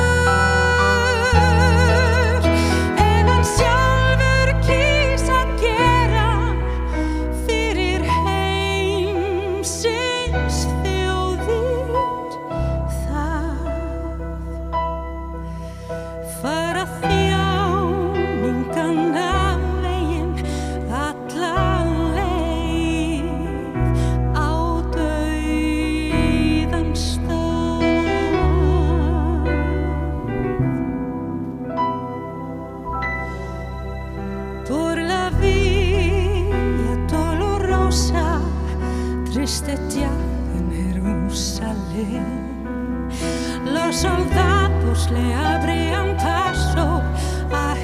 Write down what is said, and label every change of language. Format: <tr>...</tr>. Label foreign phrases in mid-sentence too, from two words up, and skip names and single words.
<is>En hann sjálfur kýs að gera fyrir heimsins þjóðir það. Fara þjáningana veginn alla leið á dauðans stað.</is> <es>Por la Via Dolorosa triste ya en Jerusalén los soldados le abrían paso a</es>